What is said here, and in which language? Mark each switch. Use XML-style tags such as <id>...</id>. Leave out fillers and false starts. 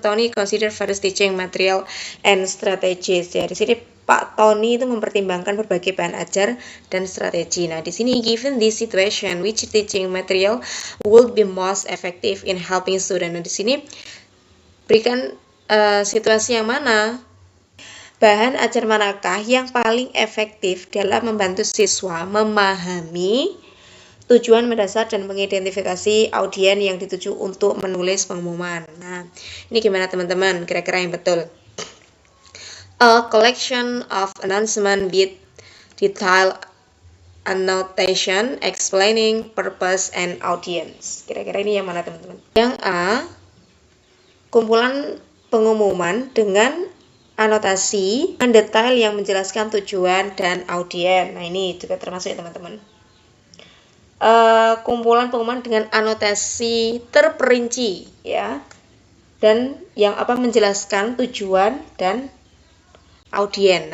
<en>Tony consider various teaching material and strategies.</en> <id>Ya, di sini Pak Tony itu mempertimbangkan berbagai bahan ajar dan strategi. Nah, di sini</id> <en>given this situation, which teaching material would be most effective in helping student.</en> <id>Nah, di sini berikan situasi yang mana, bahan ajar manakah yang paling efektif dalam membantu siswa memahami tujuan mendasar dan mengidentifikasi audiens yang dituju untuk menulis pengumuman. Nah, ini gimana teman-teman? Kira-kira yang betul.</id> <en>A collection of announcement with detailed annotation explaining purpose and audience.</en> <id>Kira-kira ini yang mana teman-teman? Yang A, kumpulan pengumuman dengan anotasi dan detail yang menjelaskan tujuan dan audiens. Nah, ini juga termasuk ya teman-teman. Kumpulan pengumuman dengan anotasi terperinci ya, dan yang menjelaskan tujuan dan audiens.</id>